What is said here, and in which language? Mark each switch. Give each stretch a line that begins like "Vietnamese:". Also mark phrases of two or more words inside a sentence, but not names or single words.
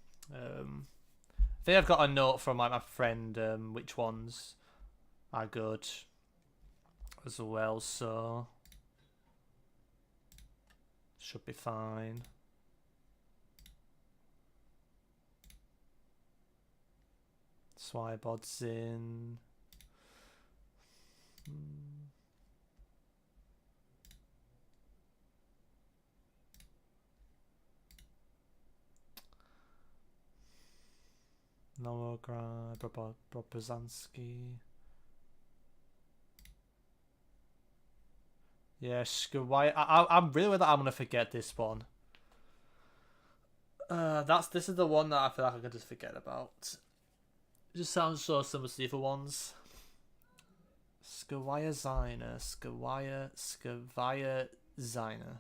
English: I think I've got a note from, like, my friend which ones are good as well, so should be fine. Swybodzin. Novograd, Brobozanski. Yeah, Skawai. I'm really worried that I'm gonna forget this one. This is the one that I feel like I can just forget about. It just sounds so similar to the other ones. Skawaya Zina, Skawaya Zina.